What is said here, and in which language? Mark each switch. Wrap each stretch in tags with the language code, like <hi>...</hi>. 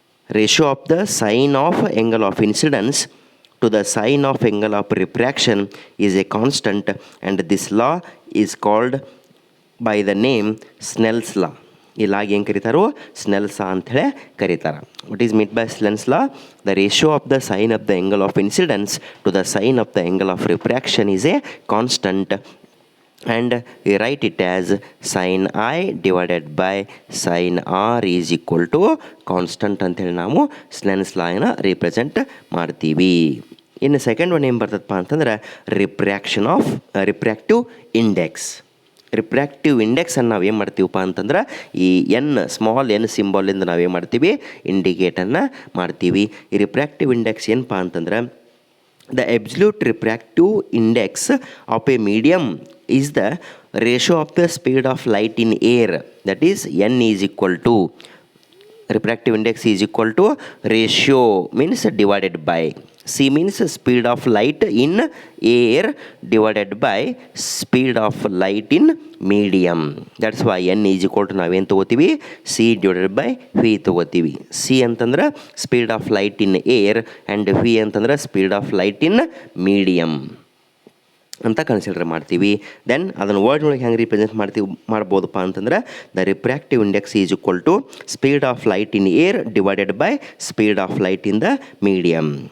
<en>Ratio of the sine of angle of incidence to the sign of angle of refraction is a constant, and this law is called by the name Snell's law.</en> <kn>ಈ log ಏನು ಕರೀತಾರೋ ಸ್ನೆಲ್ಸ್ ಲಾ ಅಂಥೇಳಿ ಕರೀತಾರೆ.</kn> <en>What is meant by Snell's law? The ratio of the sine of the angle of incidence to the sine of the angle of refraction is a constant, and we write it as sine I divided by sine R is equal to constant</en> <kn>ಅಂಥೇಳಿ ನಾವು ಸ್ನೆಲ್ಸ್ ಲಾನ represent ಮಾಡ್ತೀವಿ. ಇನ್ನು second one ಏನು ಬರ್ತದಪ್ಪ ಅಂತಂದ್ರೆ ರಿಪ್ರ್ಯಾಕ್ಟಿವ್ index. ರಿಪ್ರ್ಯಾಕ್ಟಿವ್ ಇಂಡೆಕ್ಸನ್ನು ನಾವು ಏನು ಮಾಡ್ತೀವಪ್ಪ ಅಂತಂದ್ರೆ ಈ ಸ್ಮಾಲ್ ಎನ್ ಸಿಂಬಾಲಿಂದ ನಾವೇನು ಮಾಡ್ತೀವಿ, ಇಂಡಿಕೇಟನ್ನು ಮಾಡ್ತೀವಿ. ಈ ರಿಪ್ರ್ಯಾಕ್ಟಿವ್ ಇಂಡೆಕ್ಸ್ ಏನಪ್ಪ ಅಂತಂದ್ರೆ</kn> <en>the absolute refractive index of a medium is the ratio of the speed of light in air, that is n is equal to refractive index is equal to ratio means divided by c means speed of light in air divided by speed of light in medium. that's why n is equal to</en> <kn>ನಾವೇನು ತೊಗೋತೀವಿ,</kn> <en>c divided by v</en> <kn>ತೊಗೋತೀವಿ.</kn> <en>c ಅಂತಂದ್ರೆ speed of light in air and v ಅಂತಂದ್ರೆ speed of light in medium</en> <kn>ಅಂತ consider ಮಾಡ್ತೀವಿ. Then ಅದನ್ನು ವರ್ಡ್ನೊಳಗೆ ಹೆಂಗೆ represent ಮಾಡ್ಬೋದಪ್ಪ ಅಂತಂದ್ರೆ</kn> <en>The refractive index is equal to speed of light in air divided by speed of light in the medium.</en>